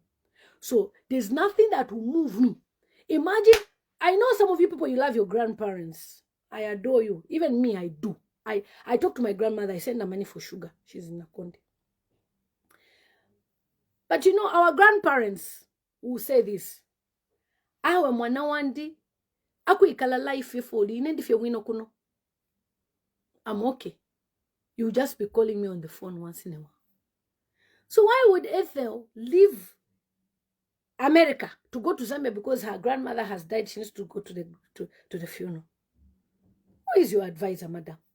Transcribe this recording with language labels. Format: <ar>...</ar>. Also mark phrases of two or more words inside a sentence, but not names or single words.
<en>So there's nothing that will move me. Imagine, I know some of you people, you love your grandparents. I adore you. Even me, I do. I talk to my grandmother. I send her money for sugar. She's in Nakonde. But you know, our grandparents will say this.</en> <bem>Awe mwana wandi, aku ikala life ifoli, inendife wino kuno.</bem> <en>I'm okay. You just be calling me on the phone once in a while. So why would Ethel leave America to go to Zambia because her grandmother has died? She needs to go to the funeral. Who is your advisor, madam?</en>